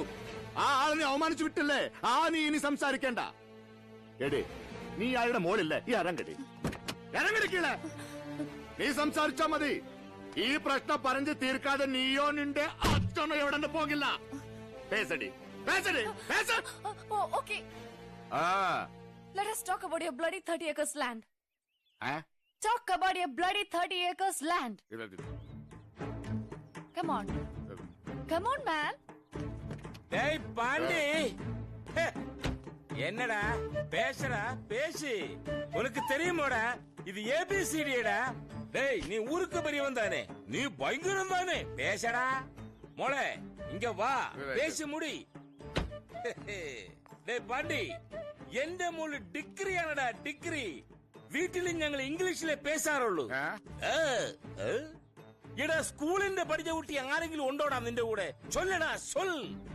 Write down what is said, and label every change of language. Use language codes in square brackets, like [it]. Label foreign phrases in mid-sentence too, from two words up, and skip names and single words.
[ml] ആ ആളിനെ അവമാനിച്ചു വിട്ടില്ലേ? നീ ഇനി സംസാരിക്കണ്ട. എടേ, നീ അയാളുടെ മോളില്ലേ? ഈ ഇറങ്ങടി, ഇറങ്ങടിക്കീളെ. നീ സംസാരിച്ചാ മതി. ഈ പ്രശ്നം പറഞ്ഞു തീർക്കാതെ നീയോ നിന്റെ അച്ഛനോ എവിടെ പോകില്ല. [ta] பேசடி, பேசடி, பேச. [en] Okay. Let us talk about your bloody 30 acres land. Talk about your bloody 30 acres land. Come on. Come on, man. [ta] Hey, பாண்டி. என்னடா பேசுறா? பேசி. உனக்கு தெரியுமாடா இது ஏபிசிடிடா. டேய், நீ ஊருக்கு பெரியவன் தானே, நீ பயங்கரம் தானே, பேசடா. மோளே, இங்க வா, பேசி முடி. டேய் பாண்டி, [ml] എന്റെ മോള് ഡിഗ്രിയാണടാ, ഡിഗ്രി. വീട്ടിലും ഞങ്ങൾ ഇംഗ്ലീഷിലെ പേശാറുള്ളൂ. എടാ, സ്കൂളിന്റെ പഠിച്ച കുട്ടി ആരെങ്കിലും ഉണ്ടോടാ നിന്റെ കൂടെ? ചൊല്ലടാ, ചൊൽ.